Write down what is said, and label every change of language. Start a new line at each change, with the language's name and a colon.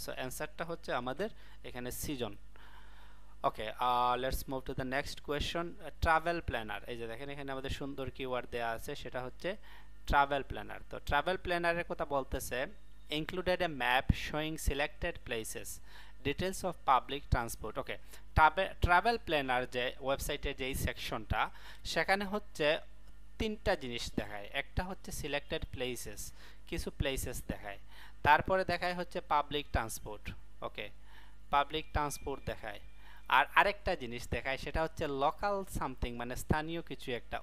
Bangla: So অ্যান্সারটা হচ্ছে আমাদের এখানে season. Okay,
English: Let's move to the next question.
Bangla: Travel planner, এই যে দেখেন এখানে আমাদের সুন্দর কিওয়ার্ড দেওয়া আছে, সেটা হচ্ছে ট্রাভেল প্ল্যানার। তো ট্রাভেল প্ল্যানারের কথা বলতেছে
English: included a map showing selected places, details of public transport.
Bangla: Okay, travel planner যে ওয়েবসাইটের যেই সেকশনটা, সেখানে হচ্ছে তিনটা জিনিস দেখায়। একটা হচ্ছে সিলেক্টেড প্লেসেস, কিছু প্লেসেস দেখায়, তারপরে দেখায় হচ্ছে পাবলিক ট্রান্সপোর্ট। ওকে, পাবলিক ট্রান্সপোর্ট দেখায়, আর আরেকটা জিনিস দেখায় সেটা হচ্ছে লোকাল সামথিং, মানে স্থানীয় কিছু একটা।